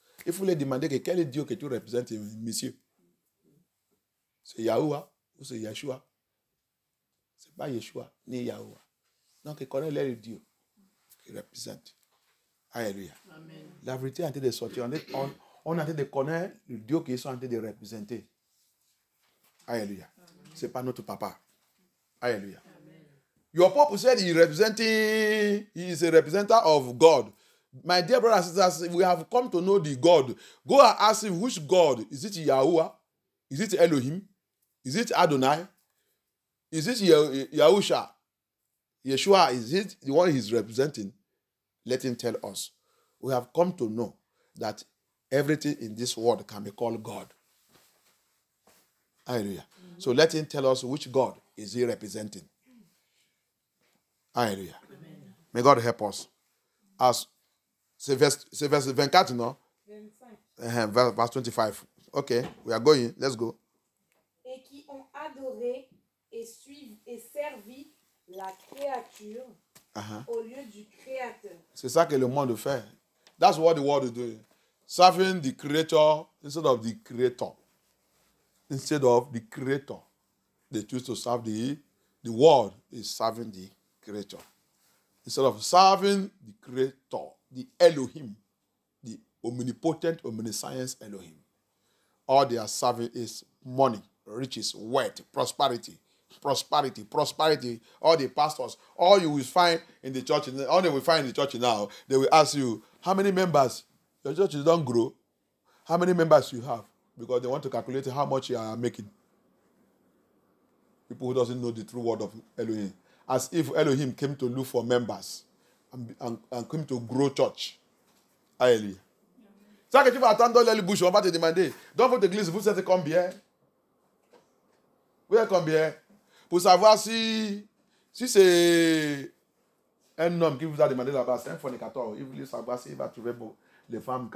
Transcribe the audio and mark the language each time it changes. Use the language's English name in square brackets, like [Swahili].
[French] Il faut les demander que quel est Dieu que tu représentes, monsieur? C'est Yahoua ou c'est Yeshua? C'est pas Yeshua ni Yahoua. Donc, il connaît les dieux qu'il représente. Alléluia. Amen. La vérité est en train de sortir. On est en train de connaître le Dieu qu'ils sont en train de représenter. Alléluia. Ce n'est pas notre papa. Alléluia. Amen. [English] Your papa said he is a representative of God. My dear brothers and sisters, we have come to know the God. Go and ask him which God. Is it Yahuwah? Is it Elohim? Is it Adonai? Is it Yahusha? Yeshua, is it the one he's representing? Let him tell us. We have come to know that everything in this world can be called God. Hallelujah. Mm-hmm. So let him tell us which God is he representing. Hallelujah. Amen. May God help us. [French] C'est verse 24, no? [English] 25. Verse 25. Okay, we are going. Let's go. [French] Et qui ont adoré et servi la créature au lieu du Créateur. C'est ça que le monde fait. [English] That's what the world is doing. Serving the Creator instead of the Creator. Instead of the Creator. They choose to serve the world is serving the Creator. Instead of serving the Creator, the Elohim, the omnipotent, omniscience Elohim. All they are serving is money, riches, wealth, prosperity. All the pastors, all you will find in the church, all they will find in the church now, they will ask you, how many members? Your church don't grow. How many members you have? Because they want to calculate how much you are making. People who doesn't know the true word of Elohim. As if Elohim came to look for members and came to grow church. Hallelujah. [French] C'est ça que tu vas attendre dans les bouches, on va te demander, dans votre église, vous êtes combien? Vous êtes combien? Pour savoir si c'est un homme qui vous a demandé là-bas, c'est un fornicateur, il voulait savoir s'il va trouver les femmes.